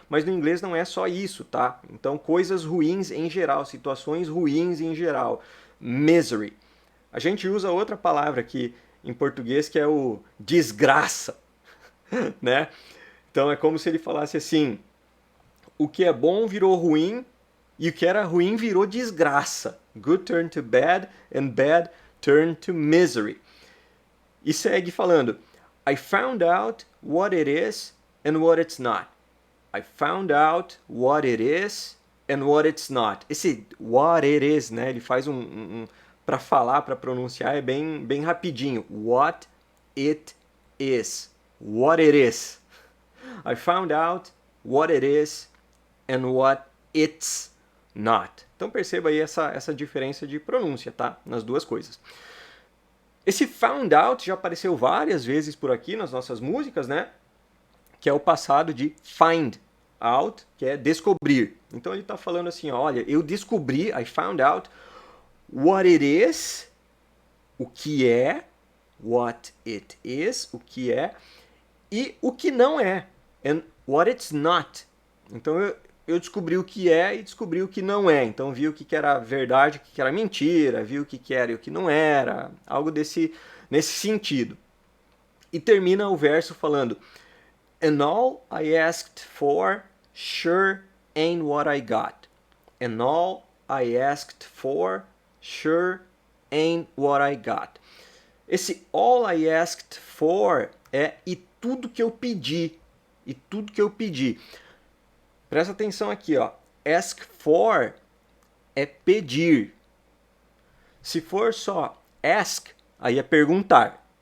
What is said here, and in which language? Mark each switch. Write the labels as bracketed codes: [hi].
[pt] Mas no inglês não é só isso, tá? Então coisas ruins em geral, situações ruins em geral. Misery. A gente usa outra palavra aqui em português que é o desgraça, né? Então é como se ele falasse assim: o que é bom virou ruim e o que era ruim virou desgraça. [en] Good turned to bad and bad turned to misery. E segue falando: I found out what it is and what it's not. I found out what it is and what it's not. Esse what it is, né? [pt] Ele faz para falar, para pronunciar, é bem rapidinho. [en] What it is. What it is. I found out what it is and what it's not. [pt] Então perceba aí essa diferença de pronúncia, tá? Nas duas coisas. Esse found out já apareceu várias vezes por aqui nas nossas músicas, né? Que é o passado de find out, que é descobrir. Então ele está falando assim, olha, eu descobri, [en] I found out what it is, [pt] o que é, [en] what it is, [pt] o que é, e o que não é, [en] and what it's not. [pt] Então eu descobri o que é e descobri o que não é. Então vi o que era verdade, o que era mentira, vi o que era e o que não era, algo nesse sentido. E termina o verso falando: [en] And all I asked for sure ain't what I got. And all I asked for sure ain't what I got. [pt] Esse [en] all I asked for [pt] é e tudo que eu pedi. E tudo que eu pedi. Presta atenção aqui, ó. Ask for é pedir. Se for só ask, aí é perguntar.